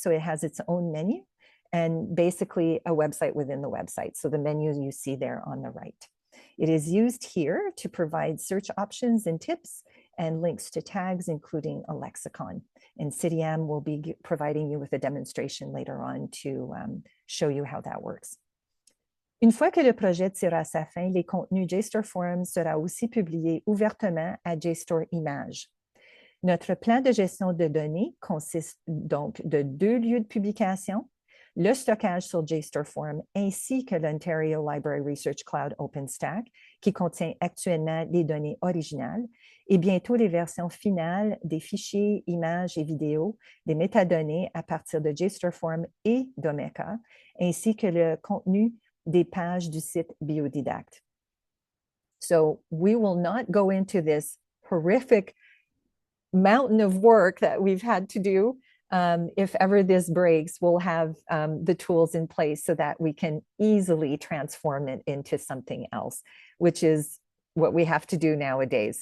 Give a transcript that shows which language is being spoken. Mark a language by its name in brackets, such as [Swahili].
[English] So it has its own menu and basically a website within the website. So the menu you see there on the right. It is used here to provide search options and tips and links to tags, including a lexicon. And CityM will be providing you with a demonstration later on to show you how that works. [French] Une fois que le projet tire à sa fin, les contenus JSTOR Forum sera aussi publié ouvertement à JSTOR Images. Notre plan de gestion de données consiste donc de 2 lieux de publication, le stockage sur JSTOR Forum ainsi que l'Ontario Library Research Cloud OpenStack, qui contient actuellement les données originales, et bientôt les versions finales des fichiers, images et vidéos, des métadonnées à partir de JSTOR Forum et d'Omeka, ainsi que le contenu des pages du site BIODIDAC. [English] So we will not go into this horrific mountain of work that we've had to do. If ever this breaks, we'll have the tools in place so that we can easily transform it into something else, which is what we have to do nowadays.